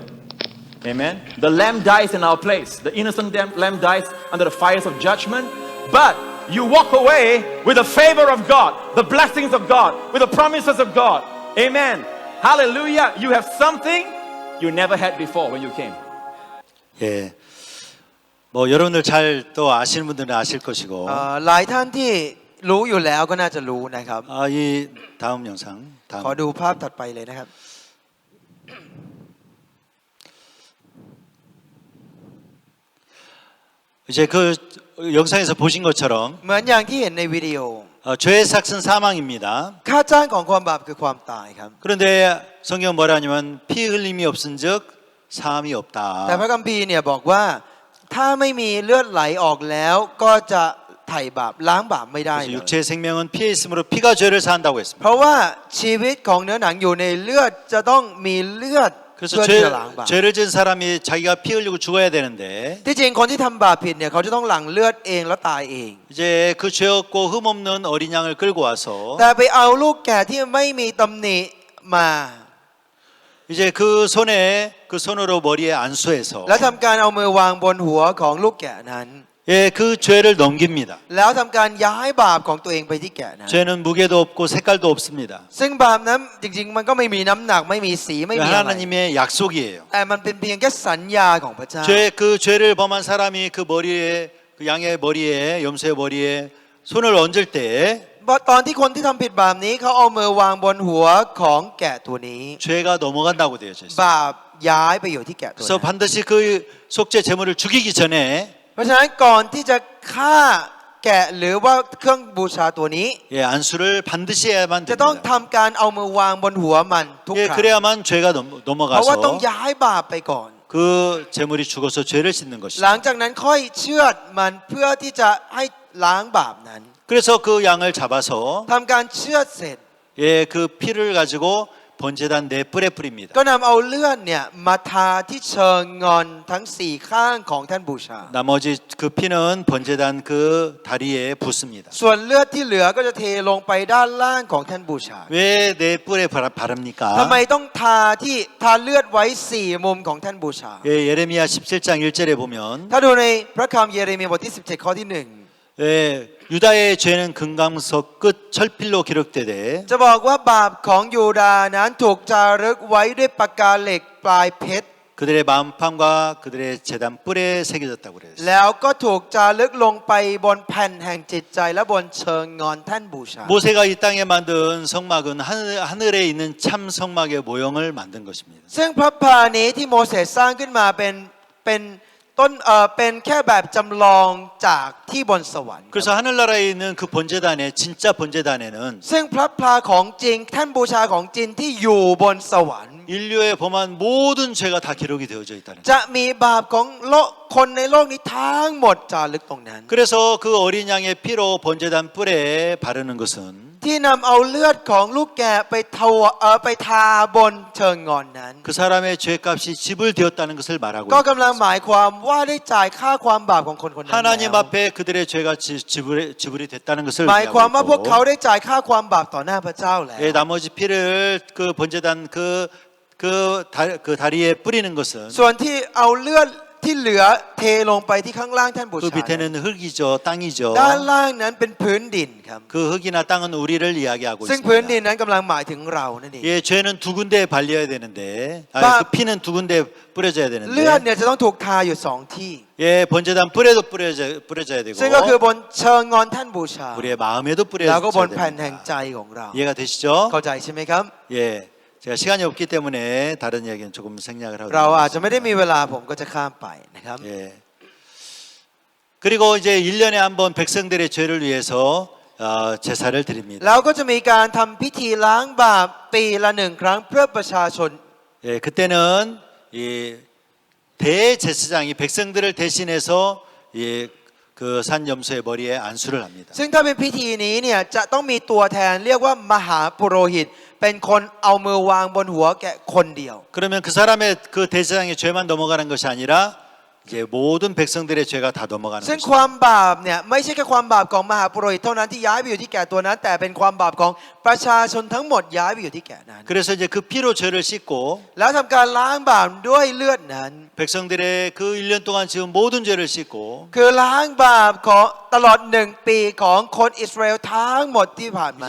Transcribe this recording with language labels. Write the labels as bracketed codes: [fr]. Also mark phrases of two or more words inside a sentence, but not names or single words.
[en] Amen. The lamb dies in our place. The innocent lamb dies under the fires of judgment. But you walk away with the favor of God, the blessings of God, with the promises of God. Amen. Hallelujah. You have something you never had before when you came. [ko] 예. 뭐 여러분들 잘 또 아시는 분들은 아실 것이고 [th] หลายท่านที่รู้อยู่แล้วก็น่าจะรู้นะครับ [ko] 이 다음 영상 [th] ขอ [ko] 다음 [th] ดูภาพถัดไปเลยนะครับ [ko] 이제 그 영상에서 보신 것처럼 [th] เหมือนอย่างที่เห็นในวิดีโอ [ko] 죄의 삭은 사망입니다. [th] ค่าจ้างของความบาปคือความตายครับ [ko] 그런데 성경 뭐라 하냐면 피 흘림이 없은즉 사함이 [th] แต่พ [ko] 없다. [th] ระคัมภีร์เนี่ยบอกว่าถ้าไม่มีเลือดไหลออกแล้วก็จะไถ่บาปล้างบาปไม่ได้ [ko] 그래서 [th] เลย [ko] 육체의 생명은 피에 있으므로 피가 죄를 사한다고 했습니다. [th] เพราะว่าชีวิตของเนื้อหนังอยู่ในเลือดจะต้องมีเลือด [ko] 그래서 [th] เพื่อที่จะล้างบาป [ko] 죄를 지은 사람이 자기가 피 흘리고 죽어야 되는데 [th] ที่จริงคนที่ทำบาปผิดเนี่ยเขาจะต้องหลั่งเลือดเองแล้วตายเอง [ko] 이제 그 죄 없고 흠 없는 어린 양을 끌고 와서 [th] แต่ไปเอาลูกแกะที่ไม่มีตำหนิมา [ko] 이제 그 손으로 머리에 안수해서 [th] แล้วทำการเอามือวางบนหัวของลูกแกะนั้น [ko] 예, 그 죄를 넘깁니다. [th] แล้วทำการย้ายบาปของตัวเองไปที่แกะนั้น [ko] 죄는 무게도 없고 색깔도 없습니다. [th] ซึ่งบาปนั้นจริงๆมันก็ไม่มีน้ำหนักไม่มีสีไม่มีอะไร [ko] 하나님의 약속이에요. [th] แต่มันเป็นเพียงแค่สัญญาของพระเจ้า [ko] 그 죄를 범한 사람이 그 머리에 그 양의 머리에 염소의 머리에 손을 얹을 때 [th] ตอนที่คนที่ทำผิดบาปนี้เขาเอามือวางบนหัวของแกะตัวนี้ [ko] 죄가 넘어간다고 되어져 있어요. [th] บาปย้ายไปอยู่ที่แกะตัว [ko] 그래서 [th] นั้น [ko] 반드시 그 속죄 제물을 죽이기 전에 [th] เพราะฉะนั้นก่อนที่จะฆ่าแกะหรือว่าเครื่องบูชาตัวนี้ [ko] 예, 안수를 반드시 해야만 [th] จะต้อง [ko] 됩니다. [th] ทำการเอามือวางบนหัวมันทุก [ko] 예, [th] ครั้ง [ko] 그래야만 죄가 [th] เพราะว่าต้อง [ko] 넘어가서 [th] ย้ายบาปไปก่อน [ko] 그 제물이 죽어서 죄를 씻는 [th] หลัง [ko] 것이죠. [th] จากนั้นค่อยเชือดมันเพื่อที่จะให้ล้างบาปนั้น [ko] 그래서 그 양을 잡아서 [th] ทำการเชือดเสร็จ [ko] 예, 그 피를 가지고 번제단 네 뿔에 뿌립니다. [th] ก็นำเอาเลือดเนี่ยมาทาที่เชิงงอนทั้งสี่ข้างของท่านบูชา [ko] 나머지 그 피는 번제단 그 다리에 붓습니다. [th] ส่วนเลือดที่เหลือก็จะเทลงไปด้านล่างของท่านบูชา [ko] 왜 네 뿔에 바릅니까? [th] ทำไมต้องทาเลือดไว้สี่มุมของท่านบูชา [ko] 예, 예레미야 17장 1절에 보면 [th] ถ้าดูในพระคัมภีร์เยเรมียบทที่17ข้อที่1 [ko] 유다의 죄는 금강석 끝 철필로 기록되되 [th] จะบอกว่าบาปของยูดาห์นั้นถูกจารึกไว้ด้วยปากกาเหล็กปลายเพชร [ko] 그들의 마음판과 그들의 재단 뿔에 새겨졌다고 그랬어요. [th] แล้วก็ถูกจารึกลงไปบนแผ่นแห่งจิตใจและบนเชิงงอนแท่นบูชา [ko] 모세가 이 땅에 만든 성막은 하늘에 있는 참 성막의 모형을 만든 것입니다. [th] ซึ่งพระพานี้ที่โมเสสสร้างขึ้นมาเป็นต้นเป็นแค่แบบจำลองจากที่บนสวรรค์ [ko] 그래서 하늘나라에 있는 그 번제단에 진짜 번제단에는 [th] ซึ่งพระพลาของจริงแท่นบูชาของจริงที่อยู่บนสวรรค์ [ko] 인류의 범한 모든 죄가 다 기록이 되어져 있다는 거예요. [th] จะมีบาปของโลกคนในโลกนี้ทั้งหมดจารึกตรงนั้น [ko] 그래서 그 어린 양의 피로 번제단 뿔에 바르는 것은 [th] ที่นำเอาเลือดของลูกแกะไปทาบนเชิงงอนนั้น [ko] 그 사람의 죄값이 집을 되었다는 것을 말하고 [th] ก็ [ko] 있다. [th] กำลังหมายความว่าได้จ่ายค่าความบาปของคนคนนั้น [ko] 하나님 [th] แล้ว [ko] 앞에 그들의 죄가 지불이 됐다는 것을 [th] หมายความว่าพวก [ko] 의미하고 [th] เขา [ko] 있고 [th] ได้จ่ายค่าความบาปต่อหน้าพระเจ้าแล้ว [ko] 나머지 피를 그 번제단 그 다리에 뿌리는 것은 [th] ส่วนที่เอาเลือดที่เหลือเทลงไปที่ข้างล่างแท่นบู [ko] 그 [th] ชา [ko] 밑에는 흙이죠, 땅이죠. [th] ด้านล่างนั้นเป็นพื้นดินครับ [ko] 그 흙이나 땅은 우리를 이야기하고 [th] ซึ่งพื้นดิน [ko] 있습니다. [th] นั้นกำลังหมายถึงเรานั่นเอง [ko] 예, 죄는 두 군데에 발려야 되는데, 바- 그 피는 두 군데에 뿌려져야 [th] เลือด [ko] 되는데, [th] เนี่ยจะต้องถูกทาอยู่สองที่ [ko] 예, 번제단 뿔에도 뿌려져야 되고, [th] ซึ่งก็คือบนเชิงงอนแท่นบูชา [ko] 우리의 마음에도 [th] แล้วก็บ [ko] 뿌려져야 [th] นแผ่นแห่งใจ [ko] 됩니다. [th] ของเรา [ko] 이해가 되시죠? [th] เข้าใจใช่ไหมครับ [ko] 예, 제가 시간이 없기 때문에 다른 이야기는 조금 생략을 하고 [th] เราอาจจะไม่ได้ [ko] 있습니다. [th] มีเวลาผมก็จะข้ามไปนะครับ [ko] 예. 그리고 이제 1년에 한 번 백성들의 죄를 위해서 제사를 드립니다. [th] แล้วก็จะมีการทำพิธีล้างบาปปีละหนึ่งครั้งเพื่อประชาชน [ko] 예, 그때는 이 대제사장이 백성들을 대신해서 그 산 염소의 머리에 안수를 합니다. [th] ซึ่งถ้าเป็นพิธีนี้เนี่ยจะต้องมีตัวแทนเรียกว่ามหาปุโรหิต เป็นคนเอามือวางบนหัวแกะคนเดียว [ko] 그러면 그 사람의 그 대제사장의 죄만 넘어가는 것이 아니라 이제 모든 백성들의 죄가 다 넘어가는 [th] ซึ่ง [ko] 것입니다. [th] ความบาปเนี่ยไม่ใช่แค่ความบาปของมหาปุโรหิตเท่านั้นที่ย้ายไปอยู่ที่แก่ตัวนั้น แต่เป็นความบาปของประชาชนทั้งหมดย้ายไปอยู่ที่แก่นั้น [ko] 그래서 이제 그 피로 죄를 씻고 [th] แล้วทำการล้างบาปด้วยเลือดนั้น [ko] 백성들의 그 1년 동안 지은 모든 죄를 씻고 [th] คือล้างบาปของตลอด1 ปีของคนอิสราเอลทั้งหมดที่ผ่านมา